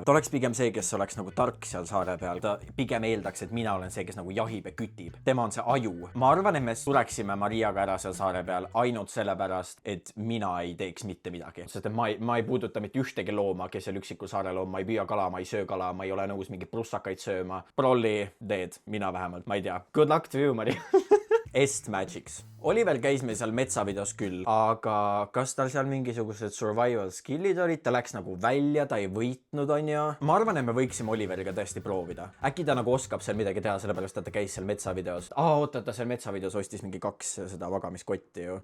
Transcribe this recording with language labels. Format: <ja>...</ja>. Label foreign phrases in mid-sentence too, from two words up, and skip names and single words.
<et>Ta oleks pigem see, kes oleks nagu tark seal saare peal. Ta pigem eeldaks, et mina olen see, kes nagu jahib ja kütib. Tema on see aju. Ma arvan, et me sureksime Mariaga ära seal saare peal ainult sellepärast, et mina ei teeks mitte midagi. Sest et ma ei puuduta mitte ühtegi looma, kes seal üksikul saarel on. Ma ei püüa kala, ma ei söö kala, ma ei ole nõus mingeid prussakaid sööma. Prolli, dead, mina vähemalt, ma ei tea.</et> <en>Good luck to you, Maria. Estmagics.</en> <et>Oliver käis meil seal metsavideos küll, aga kas tal seal mingisugused</et> <en>survival skillid</en> <et>olid? Ta läks nagu välja, ta ei võitnud, on ju. Ma arvan, et me võiksime Oliveriga tõesti proovida. Äkki ta nagu oskab seal midagi teha, sellepärast, et ta käis seal metsavideos. Oota, ta seal metsavideos ostis mingi 2 seda magamiskotti ju.</et>